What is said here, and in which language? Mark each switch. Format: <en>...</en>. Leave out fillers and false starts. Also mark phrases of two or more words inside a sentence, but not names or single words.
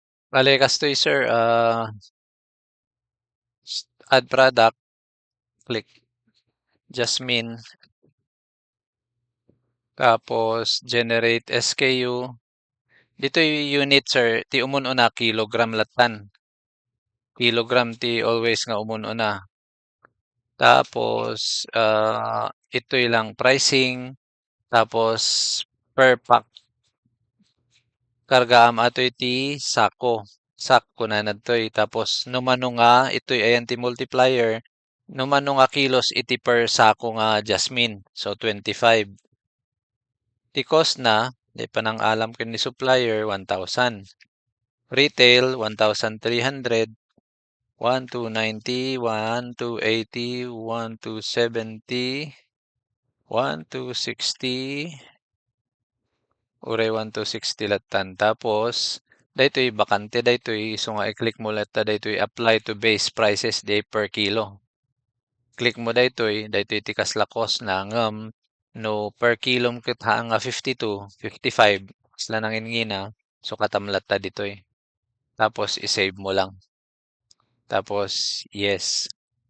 <ilo>Bale kastoy sir,</ilo> <en>add product, click Jasmine, tapos generate SKU.</en> <tl>Dito yung unit sir,</tl> <ilo>ti umun-una kilogram latan. Kilogram ti always nga umun-una.</ilo> <tl>Tapos ito'y lang</tl> <ilo>pricing, tapos</ilo> <en>per pack</en> <ilo>kargaam atoy ti sako. Sako na nadtoy. Tapos numano nga ito'y ayan ti multiplier. Numano nga kilos iti per sako nga jasmine. So 25. Ti cost na, di pa nang alam ken ni supplier 1,000. Retail 1,300. 1,290, 1,280, 1,270, 1,260, uray 1,260 latan. Tapos, daytoy bakante daytoy so nga i-click mo latta daytoy</ilo> <en>apply to base prices</en> <ilo>day</ilo> <en>per kilo.</en> <ilo>Click mo daytoy ti kaslakos na ngem no</ilo> <en>per kilo</en> <ilo>ket nga 52, 55 kasla nangingina so katam latta ditoy.</ilo> <tl>Tapos i-save mo lang. Tapos yes.</tl>